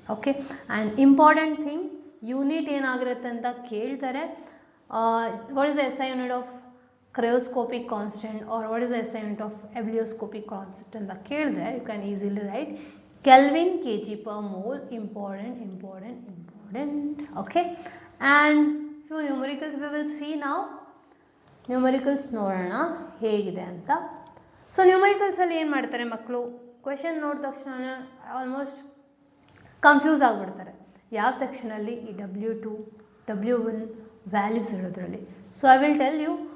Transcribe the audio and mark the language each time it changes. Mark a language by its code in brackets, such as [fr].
[en] okay, and important thing, [kn] unit ಏನಾಗಿರುತ್ತೆ ಅಂತ ಕೇಳ್ತಾರೆ. [en] what is the SI unit of cryoscopic constant or what is the SI unit of ebullioscopic constant [kn] ಅಂತ ಕೇಳಿದ್ರೆ [en] You can easily write Kelvin kg per mole. Important. Okay, and few numericals we will see now. [kn] Numericals ನೋಡೋಣ ಹೇಗಿದೆ ಅಂತ. So ನ್ಯೂಮರಿಕಲ್ಸಲ್ಲಿ ಏನು ಮಾಡ್ತಾರೆ ಮಕ್ಕಳು, question ನೋಡಿದ ತಕ್ಷಣ ಆಲ್ಮೋಸ್ಟ್ ಕನ್ಫ್ಯೂಸ್ ಆಗಿಬಿಡ್ತಾರೆ ಯಾವ ಸೆಕ್ಷನಲ್ಲಿ ಈ W2 W1 values ಇರೋದ್ರಲ್ಲಿ. [en] So I will tell you.